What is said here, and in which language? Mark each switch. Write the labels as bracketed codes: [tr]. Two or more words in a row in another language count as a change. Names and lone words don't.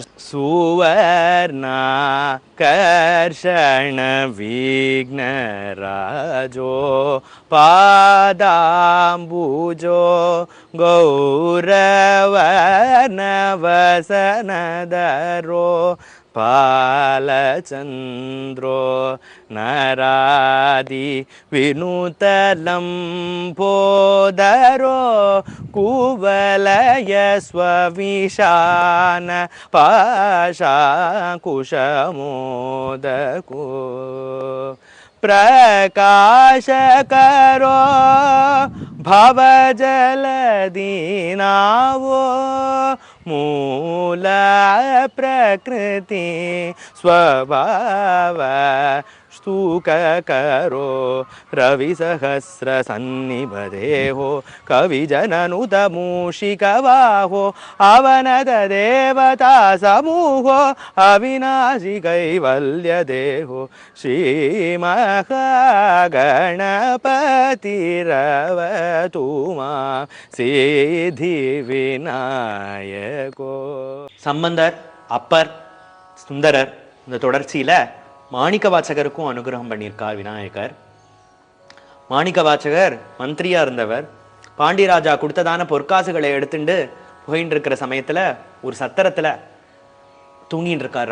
[sa] சுவர்ணா கர்ஷண விக்னராஜோ பாதாம்புஜோ கௌரவனவசனதரோ பாலச்சந்திரோ நராதி வினுதலம் போதரோ குவலய ஸ்வவிஷான பாஷாகுஷமோதகோ பிரகாஷகரோ भवजलदीनावो मूल प्रकृति स्वभाव स्तूककरो रविसहस्र सन्निभदेहो कविजननुतमूषिकवाहो अवनद देवता समूहो अविनाशि कैवल्यदेहो श्रीमहागणपतिरवतु मां सिद्धिविनायको. [ta] சம்பந்தர், அப்பர், சுந்தரர் இந்த தொடர்ச்சியில மாணிக்க வாசகருக்கும் அனுகிரகம் பண்ணியிருக்கார் விநாயகர். மாணிக்க வாசகர் மந்திரியா இருந்தவர். பாண்டியராஜா கொடுத்ததான பொற்காசுகளை எடுத்துட்டு போயின்னு இருக்கிற சமயத்துல ஒரு சத்திரத்துல தூங்கிட்டு இருக்கார்.